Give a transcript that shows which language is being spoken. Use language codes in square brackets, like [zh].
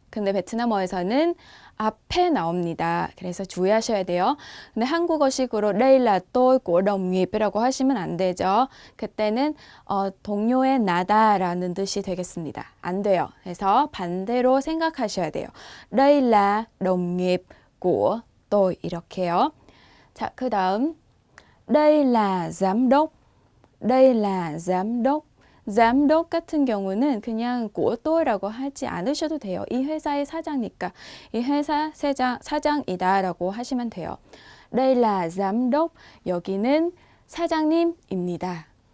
[ko] 근데 베트남어에서는 앞에 나옵니다. 그래서 주의하셔야 돼요. 근데 한국어식으로 [vi] đây là tôi của đồng nghiệp [ko] 이라고 하시면 안 되죠. 그때는 동료의 나다라는 뜻이 되겠습니다. 안 돼요. 그래서 반대로 생각하셔야 돼요. [vi] đây là đồng nghiệp của tôi 이렇게요. [ko] 자, 그 다음 [vi] đây là giám đốc. đây là giám đốc. [ko] giám đốc 같은 경우는 그냥 [vi] của tôi [ko] 라고 하지 않으셔도 돼요. 이 회사의 사장이니까 이 회사 사장이다라고 하시면 돼요. [vi] đây là giám đốc. [ko] 여기는 사장님입니다.